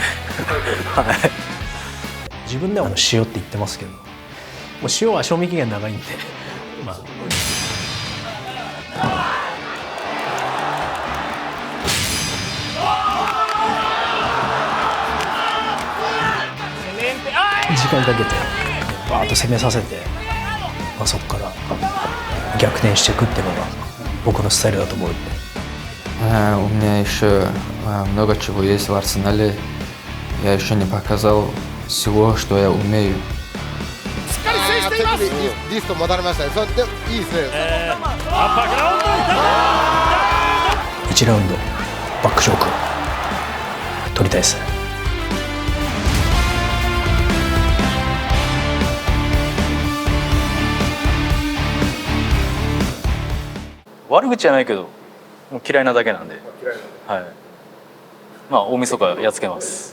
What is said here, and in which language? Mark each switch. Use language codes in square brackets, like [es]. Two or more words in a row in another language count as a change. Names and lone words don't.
[ja] はい、自分では塩って言ってますけど、もう塩は賞味期限長いんで、まあ時間かけてバーッと攻めさせて、まあ、そこから逆転していくっていうのが僕のスタイルだと思うんで。 [ru] У меня еще много чего есть в арсенале. Я еще не показал всего, что я умею. [ja] しっかり制しています。リスト戻りましたね。それでいいですね。アッパーから落とした 1ラウンドバックチョーク取りたいですね。悪口じゃないけどもう嫌いなだけなんで、はい、まあ大晦日やっつけます。